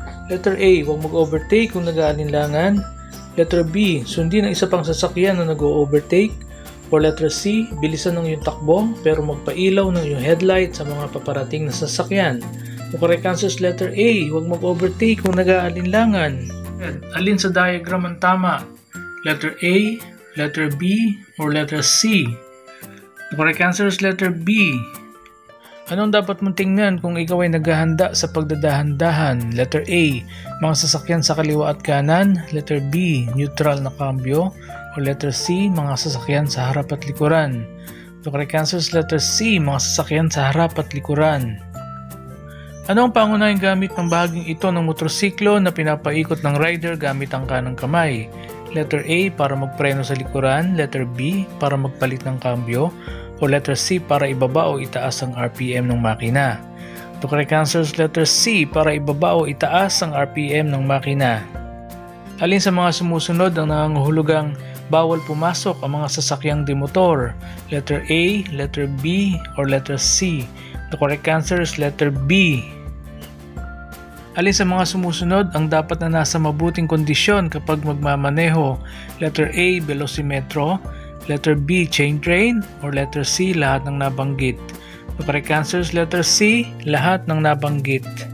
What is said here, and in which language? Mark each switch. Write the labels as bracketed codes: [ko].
[tl] Letter A, huwag mag-overtake kung nag-aalinlangan. Letter B, sundin ang isa pang sasakyan na nag-overtake. [en] Or letter C, [tl] bilisan ng iyong takbo pero magpailaw ng iyong headlight sa mga paparating na sasakyan. [en] The correct answer is letter A, [tl] huwag mag-overtake kung nag-aalinlangan. Alin sa diagram ang tama? [en] Letter A, letter B, or letter C? The correct answer is letter B. [tl] Anong dapat mong tingnan kung ikaw ay naghahanda sa pagdadahan-dahan? Letter A, mga sasakyan sa kaliwa at kanan. Letter B, neutral na kambyo. O letter C, mga sasakyan sa harap at likuran. [en] The correct answer is letter C, [tl] mga sasakyan sa harap at likuran. Ano ang pangunahing gamit ng bahaging ito ng motorsiklo na pinapaikot ng rider gamit ang kanang kamay? Letter A, para magpreno sa likuran. Letter B, para magpalit ng kambyo. O letter C, para ibaba o itaas ang RPM ng makina. [en] The correct answer is letter C, [tl] para ibaba o itaas ang RPM ng makina. Alin sa mga sumusunod ang nangangahulugang bawal pumasok ang mga sasakyang demotor. [en] Letter A, letter B, or letter C? The correct answer is letter B. [tl] Alin sa mga sumusunod ang dapat na nasa mabuting kondisyon kapag magmamaneho? [en] Letter A, velocimetro, letter B, chain train, or letter C, [tl] lahat ng nabanggit? [en] The correct answer is letter C, [tl] lahat ng nabanggit.